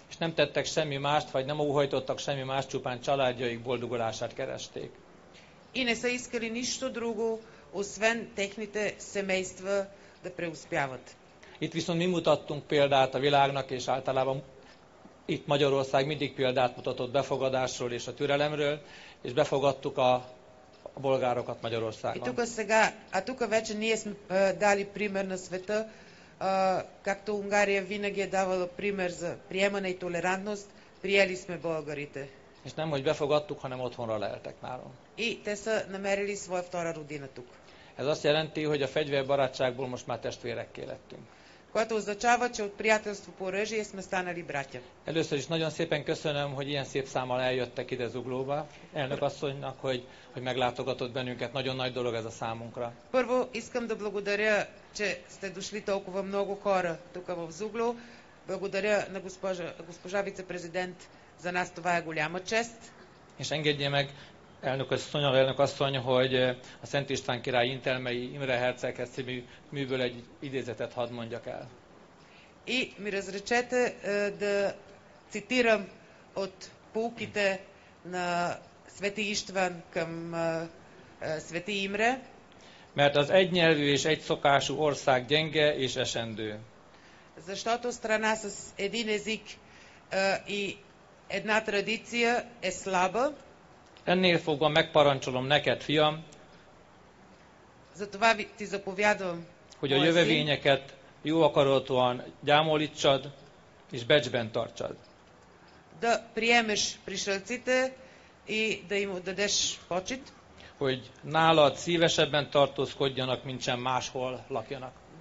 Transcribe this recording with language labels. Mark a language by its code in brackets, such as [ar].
[hu] És nem tettek semmi mást, vagy nem óhajtottak semmi mást, csupán családjaik boldogulását keresték. [bg] И не са искали нищо друго, освен техните семейства да преуспяват. [hu] Itt viszont mi mutattunk példát a világnak, és általában itt Magyarország mindig példát mutatott befogadásról és a türelemről, és befogadtuk a bolgárokat Magyarországon. [bg] Тук вече ние сме дали пример на света, както Унгария винаги е давала пример за приемане и толерантност, приели сме българите. [hu] És nem, hogy befogadtuk, hanem otthonra leltek nálunk. [bg] И те са намерили своя втора родина тук. [hu] Ez azt jelenti, hogy a fegyverbarátságból most már testvérekké lettünk. [bg] Което означава, че от приятелство по оръжие сме станали братя. [hu] Először is nagyon szépen köszönöm, hogy ilyen szép számmal eljöttek ide Zuglóba. Elnök asszonynak, hogy meglátogatott bennünket. Nagyon nagy dolog ez a számunkra. [bg] Първо искам да благодаря, че сте дошли толкова много хора тук в Зугло. Благодаря на госпожа вице-президент. За нас това е голяма чест. [hu] És engedje meg, elnök asszony, hogy a Szent István király Intelmei Imre Herceghez című műből egy idézetet hadd mondjak el. [bg] И ми разречете да цитирам от поуките на Свети Иштван към Свети Имре. [hu] Mert az egynyelvű és egyszokású ország gyenge és esendő. [bg] Защото страна с един език и една традиция е слаба. [hu] Ennél fogva megparancsolom neked, fiam, [bg] Затова ти заповядвам, [hu] hogy a jövevényeket jó akaratúan gyámolítsad és becsben tartsad. [bg] Да приемеш пришълците и да им отдадеш почит. [hu] Hogy nálad szívesebben tartózkodjanak, mint sem máshol lakjanak.